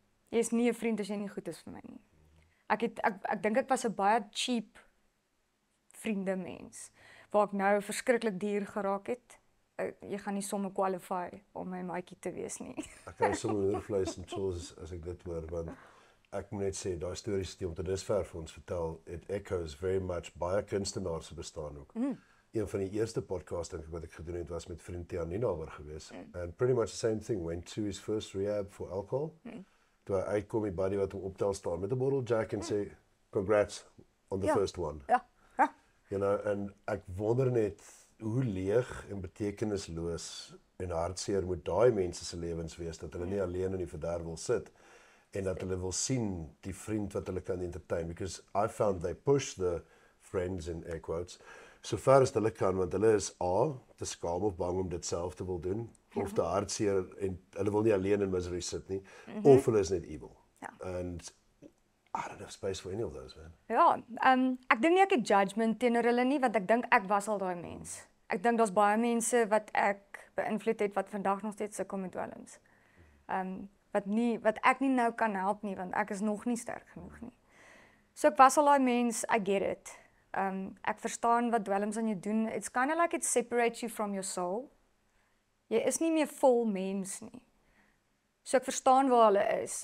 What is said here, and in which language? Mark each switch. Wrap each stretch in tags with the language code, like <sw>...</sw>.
<af>Jy is nie 'n vriend as jy nie goed is vir my nie. Ek dink ek was 'n baie cheap vriende mens, waar ek nou verskriklik duur geraak het. Jy gaan nie sommer qualify om my maatjie te wees nie. Ek kan sommer oorvleis en chills as ek dit hoor, want ek moet net sê, daai stories wat jy om tot dusver vir ons vertel,</af> <en>it echoes very much</en> <af>baie kunstenaars se bestaan ook. Een van die eerste podcasts dink ek wat ek gedoen het was met vriend Tiaan Ninawer gewees.</af> <en>And pretty much the same thing, went to his first rehab for alcohol.</en> <af>Toe hy uitkom, die buddy wat hom optel staan met 'n bottle Jack en sê,</af> <en>congrats on the first one.</en> <af>Ja. You know, en ek wonder net hoe leeg en betekenisloos en hartseer moet daai mense se lewens wees, dat hulle nie alleen in die verderf wil sit, en dat hulle wil sien die vriend wat hulle kan entertain,</af> <en>because I found they push the friends in air quotes,</en> <af>so ver as hulle kan, want hulle is A, te skaam of bang om dit self te wil doen, of te hartseer, en hulle wil nie alleen in misery sit nie, of hulle is net evil. Ja.</af> <en>And I don't have space for any of those, man.</en> <af>Ja, ek dink nie ek het judgment teenoor hulle nie, want ek dink ek was al daai mens. Ek dink daar's baie mense wat ek beïnvloed het wat vandag nog steeds sukkel met dwelms. Wat ek nie nou kan help nie, want ek is nog nie sterk genoeg nie. So ek was al daai mens,</af> <en>I get it.</en> <af>Ek verstaan wat dwelms aan jou doen.</af> <en>It's kind of like it separates you from your soul.</en> <af>Jy is nie meer vol mens nie. So ek verstaan waar hulle is.</af>